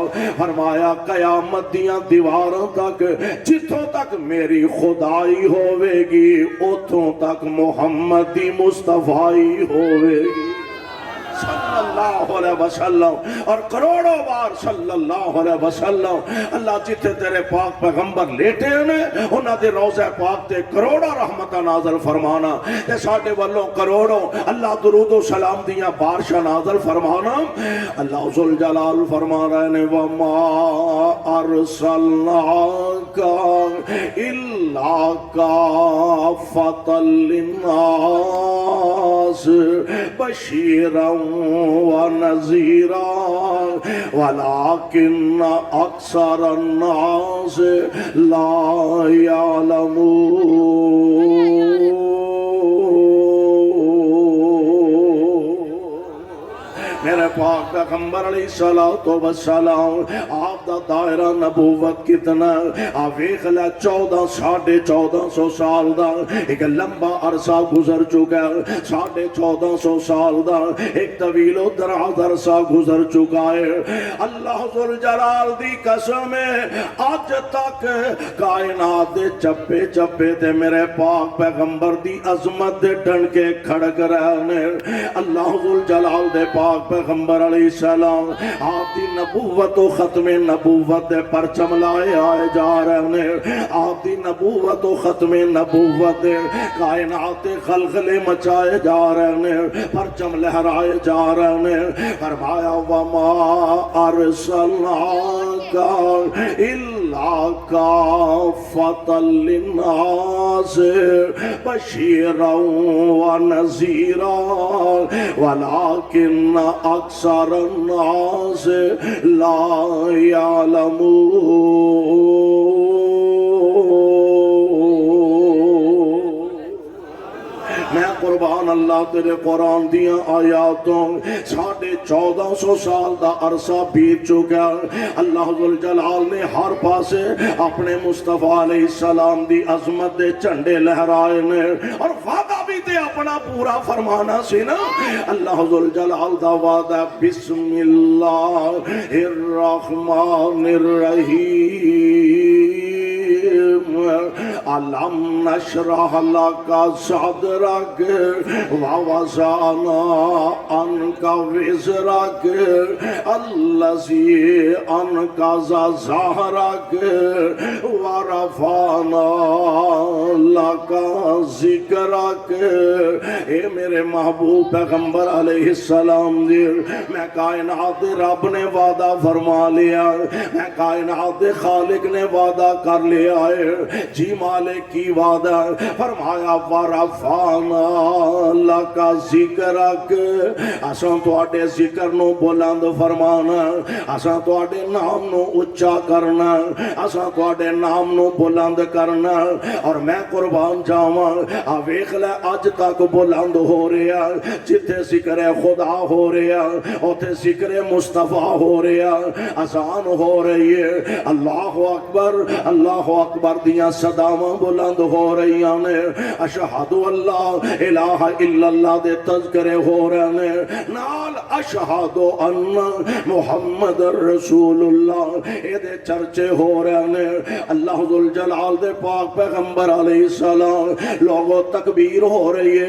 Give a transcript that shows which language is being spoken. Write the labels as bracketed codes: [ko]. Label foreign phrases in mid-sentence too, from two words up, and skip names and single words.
[pa] فرمایا قیامت دیاں دیواروں تک جتھوں تک میری خدائی ہوئے گی اتھوں تک محمدی مصطفیٰ ہوئے گی [ar] صلی اللہ علیہ وسلم، [pa] اور کروڑوں بار [ar] صلی اللہ علیہ وسلم۔ [pa] اللہ جتھے تیرے پاک پیغمبر لیٹے ہیں انہاں دے روضہ پاک تے کروڑوں رحمتہ نازل فرمانا تے ساڈے والوں کروڑوں اللہ درود و سلام دیاں بارشاں نازل فرمانا۔ اللہ ذوالجلال فرما رہے نے [ar] وَمَا أَرْسَلْنَاكَ إِلَّا كَافَّةً لِلنَّاسِ بَشِيرًا ونذيرا ولكن أكثر الناس لا يعلمون. [pa] میرے پاک پیغمبر [ar] علیہ الصلوۃ والسلام [pa] آپ دا دائرہ نبوت کتنا آپ ویکھ لے 1450 سال دا ایک لمبا عرصہ گزر چکا ہے. 1450 سال دا ایک طویل و دراز عرصہ گزر چکا ہے. اللہ ذوالجلال دی قسم ہے اج تک کائنات دے چپے چپے تے میرے پاک پیغمبر دی عظمت دے ڈنکے کھڑک رہے نے. اللہ ذوالجلال دے پاک پیغمبر [ar] علیہ السلام [pa] آپ دی نبوت و ختم نبوت دے پرچم لائے آئے جا رہے ہیں. آپ دی نبوت و ختم نبوت دے کائنات خلخلے مچائے جا رہے ہیں, پرچم لہرائے جا رہے ہیں. [ar] فرمایا وما ارسلناک الا کافۃ للناس بشیرا ونذیرا ولکن اکثر الناس لا یعلمون. [pa] میں قربان اللہ تیرے قرآن دیاں آیاتوں 1450 سال دا عرصہ بیت چکا. اللہ ذوالجلال نے ہر پاسے اپنے مصطفیٰ [ar] علیہ السلام [pa] دی عظمت دے جھنڈے لہرائے نے اور وعدہ بھی تے اپنا پورا فرمانا سی نا. اللہ ذوالجلال دا وعدہ [ar] بسم اللہ الرحمن الرحیم علم نشرح لک صدرک ووضعنا عنک وزرک الذی انقض ظہرک ورفعنا لک ذکرک. [pa] اے میرے محبوب پیغمبر [ar] علیہ السلام [pa] دی میں کائنات رب نے وعدہ فرما لیا, میں کائنات خالق نے وعدہ کر لیا ہے. جی مالک کی وعدہ فرمایا [ar] ورفعنا لک ذکرک. [pa] اساں تواڈے ذکر نو بلند فرمانا, اساں تواڈے نام نو اچا کرنا, اساں تواڈے نام نو بلند کرنا. اور میں قربان جاواں آ ویکھ لے اج تک بلند ہو رہا جتھے ذکر خدا ہو رہا اوتھے ذکر مصطفیٰ ہو رہا, اذان ہو رہی ہے. اللہ اکبر دیاں صداواں بلند ہو رہی نے. [ar] اشہد اللہ الہ الا اللہ [pa] دے تذکرے ہو رہے نے نال [ar] اشہد ان محمد رسول اللہ [pa] اے دے چرچے ہو رہے نے. اللہ ذوالجلال دے پاک پیغمبر [ar] علیہ السلام [pa] لوگوں تکبیر ہو رہی ہے.